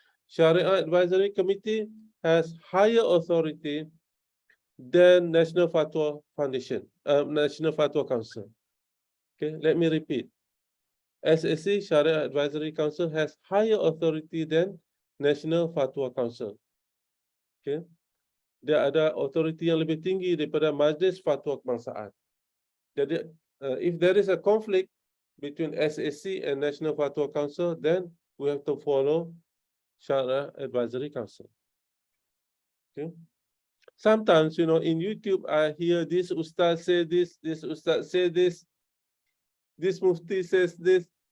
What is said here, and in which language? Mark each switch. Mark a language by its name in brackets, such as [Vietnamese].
[English] Sharia Advisory Committee has higher authority than National Fatwa Foundation, National Fatwa Council. Okay, let me repeat. SAC, Sharia Advisory Council, has higher authority than National Fatwa Council. [Malay] Okay, dia ada authority yang lebih tinggi daripada Majlis Fatwa Kebangsaan. [English] Jadi, if there is a conflict between SAC and National Fatwa Council, then we have to follow Sharia Advisory Council. Okay. Sometimes, you know, in YouTube, I hear this Ustaz say this Ustaz say this Mufti says this.